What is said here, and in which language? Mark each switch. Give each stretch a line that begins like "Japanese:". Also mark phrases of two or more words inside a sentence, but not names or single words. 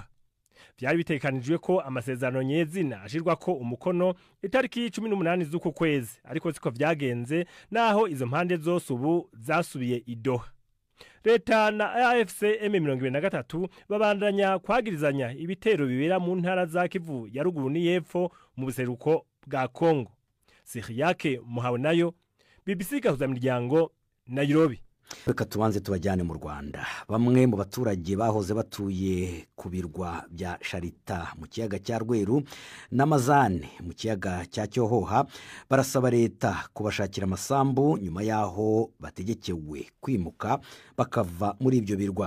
Rundi: Byari bitekanijwe ko amasezerano nyezina ashirwa ko umukono itariki 18 z'uku kwezi, ariko siko vyagenze naho izo mpande zose ubu zasubiye i Doha. Leta na AFC M23 babandanya kwagirizanya ibitero bibera mu ntara za Kivu ya ruguru ni yepfo mu buseruko bwa Kongo. Siriyake Muhabonayo, BBC Gahuzamiryango, Nairobi.
Kinyarwanda: Reka tubanze tubajyane mu Rwanda. Bamwe mu baturage bahoze batuye ku birwa bya Sharita mu kiyaga cya Rweru n'Amazane mu kiyaga cya Cyohoha barasaba leta kubashakira amasambu nyuma yaho bategekewe kwimuka bakava muri ibyo birwa.